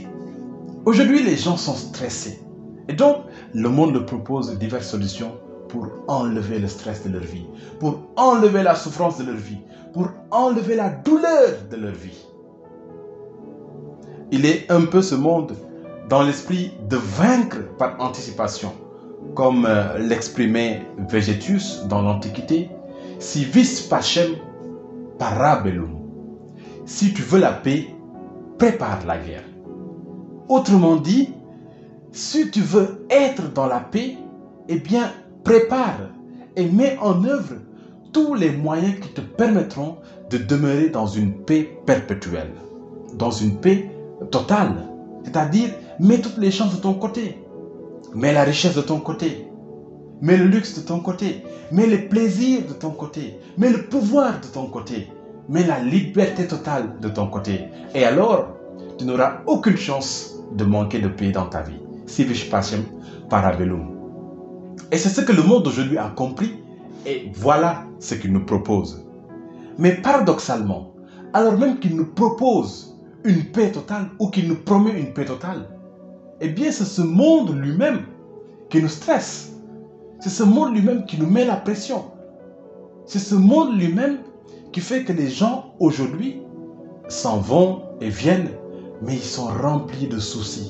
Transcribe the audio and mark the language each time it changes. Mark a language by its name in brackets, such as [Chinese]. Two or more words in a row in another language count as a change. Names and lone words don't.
[French] Aujourd'hui, les gens sont stressés. Et donc, le monde leur propose diverses solutions pour enlever le stress de leur vie, pour enlever la souffrance de leur vie, pour enlever la douleur de leur vie. Il est un peu ce monde dans l'esprit de vaincre par anticipation, comme l'exprimait Végétus dans l'Antiquité, [Latin] si vis pacem parabellum. [French] Si tu veux la paix, prépare la guerre. Autrement dit, si tu veux être dans la paix, eh bien, prépare et mets en œuvre tous les moyens qui te permettront de demeurer dans une paix perpétuelle, dans une paix totale. C'est-à-dire, mets toutes les chances de ton côté, mets la richesse de ton côté, mets le luxe de ton côté, mets les plaisirs de ton côté, mets le pouvoir de ton côté, mets la liberté totale de ton côté. Et alors, tu n'auras aucune chance de manquer de paix dans ta vie. [Latin] Si vis pacem parabellum. [French] Et c'est ce que le monde d'aujourd'hui a compris et voilà ce qu'il nous propose. Mais paradoxalement, alors même qu'il nous propose une paix totale ou qu'il nous promet une paix totale, eh bien c'est ce monde lui-même qui nous stresse. C'est ce monde lui-même qui nous met la pression. C'est ce monde lui-même qui fait que les gens aujourd'hui s'en vont et viennent, mais ils sont remplis de soucis.